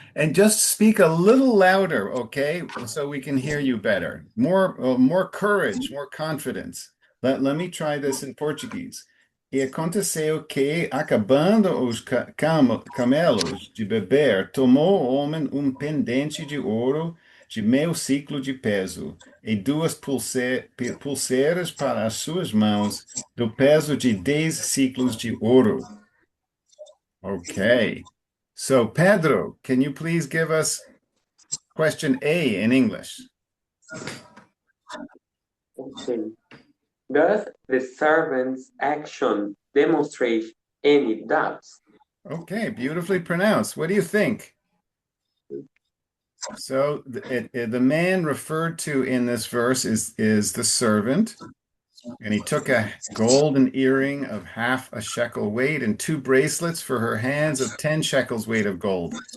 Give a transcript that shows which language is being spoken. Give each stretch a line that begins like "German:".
English: And just speak a little louder, okay, so we can hear you better. More courage, more confidence. Let me try this in Portuguese.
Portuguese: E aconteceu que, acabando os camelos de beber, tomou o homem pendente de ouro de meio ciclo de peso e duas pulseiras para as suas mãos, do peso de 10 ciclos de ouro.
English: Okay. So, Pedro, can you please give us question A in English? Okay. Does the servant's action demonstrate any doubts? Okay, beautifully pronounced. What do you think? So, the man referred to in this verse is the servant, and he took a golden earring of half a shekel weight and two bracelets for her hands of 10 shekels weight of gold.